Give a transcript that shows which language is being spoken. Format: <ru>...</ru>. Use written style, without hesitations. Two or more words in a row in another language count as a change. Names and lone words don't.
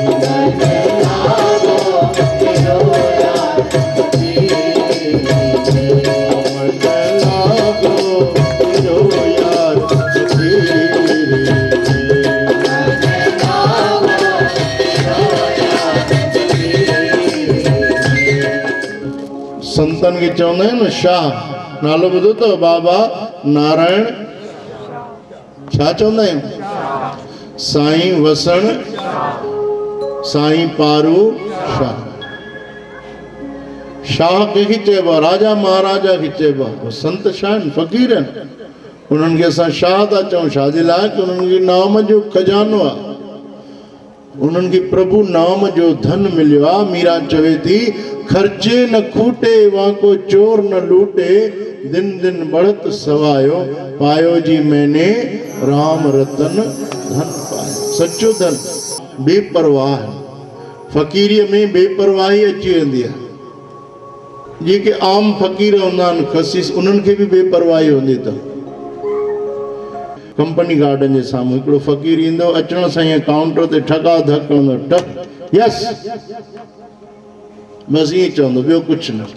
<hi>मन लागो मेरो यार फकीरी में।</hi> <sd>संतन खे चवंदा आहिनि न शाह, नालो ॿुधो अथव बाबा नारायण छा चवंदा आहियूं? साईं वसण साईं पारू शाह। शाह कंहिंखे चइबो आहे? राजा महाराजा खे चइबो आहे। संत छा आहिनि? फ़क़ीर आहिनि। उन्हनि खे असां शाह था चऊं, छा जे लाइ? कि उन्हनि खे नाम जो खजानो आहे, उन्हनि खे प्रभु नाम जो धन मिलियो आहे। मीरा चवे थी,</sd> <hi>खर्चे न खूटे वाको चोर न लूटे, दिन दिन बढ़त सवायो, पायो जी मैंने राम रतन धन पायो।</hi> <sd>सच्चो धन बेपरवाह है। फ़क़ीरीअ में बेपरवाही अची वेंदी आहे। जेके आम फ़क़ीर हूंदा आहिनि ख़सीस, उन्हनि खे बि बेपरवाही हूंदी अथव। कंपनी गार्डन जे साम्हूं हिकिड़ो फ़क़ीर ईंदो, अचण सां ईअं काउंटर ते ठका धक कंदो, टक यस, बसि ईअं चवंदो, ॿियो कुझु न।</sd>